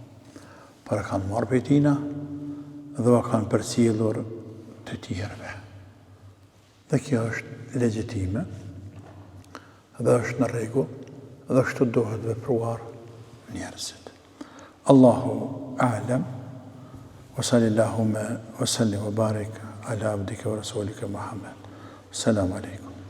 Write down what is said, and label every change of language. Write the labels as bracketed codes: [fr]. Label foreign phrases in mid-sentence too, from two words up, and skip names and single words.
[sq] Por e kanë marrë për tina dhe va kanë përcjellur të tjerëve. Dhe kjo është legjitime, dhe është në rregull, dhe kështu duhet vepruar njerëzit. [ar] الله أعلم، وصلى الله وسلم وبارك على عبدك ورسولك محمد. السلام عليكم.